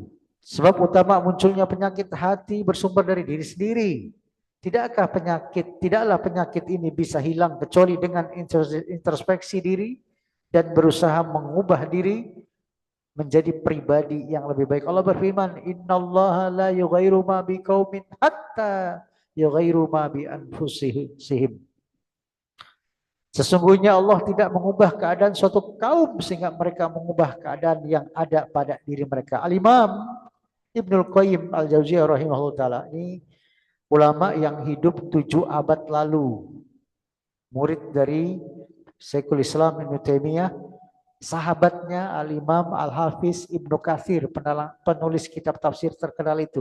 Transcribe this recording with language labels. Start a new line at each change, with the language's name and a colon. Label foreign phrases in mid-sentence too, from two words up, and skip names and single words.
Indonesian: Sebab utama munculnya penyakit hati bersumber dari diri sendiri. Tidaklah penyakit ini bisa hilang kecuali dengan introspeksi diri dan berusaha mengubah diri menjadi pribadi yang lebih baik. Allah berfirman,
Arabic: إن الله لا يغير ما بقوم حتى يغيروا ما بأنفسهم.
Indonesian: Sesungguhnya Allah tidak mengubah keadaan suatu kaum sehingga mereka mengubah keadaan yang ada pada diri mereka. Al-Imam Ibnul Qayyim Al-Jauziyah
Arabic: رحمه الله تعالى,
Indonesian: ini ulama yang hidup 7 abad lalu, murid dari Syekhul Islam Ibnu Taimiyah, sahabatnya Al-Imam Al-Hafiz Ibnu Katsir, penulis kitab tafsir terkenal itu.